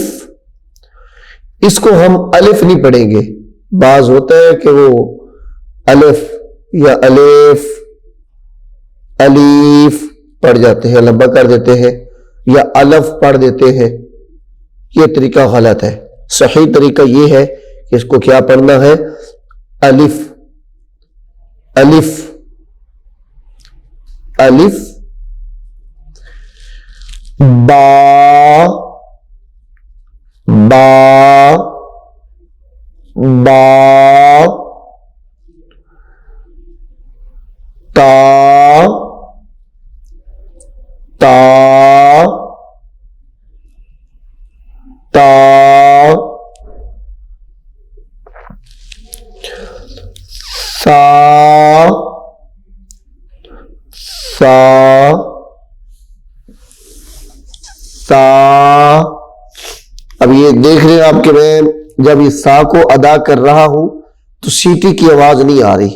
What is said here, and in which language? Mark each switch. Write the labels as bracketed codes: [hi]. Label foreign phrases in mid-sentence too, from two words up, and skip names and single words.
[ur] اس کو ہم الف نہیں پڑھیں گے، بعض ہوتا ہے کہ وہ الف یا الف، الیف پڑھ جاتے ہیں، لمبا کر دیتے ہیں، یا الف پڑھ دیتے ہیں۔ یہ طریقہ غلط ہے۔ صحیح طریقہ یہ ہے کہ اس کو کیا پڑھنا ہے؟ الف، الف، الف، با، با، با، تا، تا، تا، سا، سا، سا۔ اب یہ دیکھ رہے ہیں آپ کہ میں جب اس سا کو ادا کر رہا ہوں تو سیٹی کی آواز نہیں آ رہی۔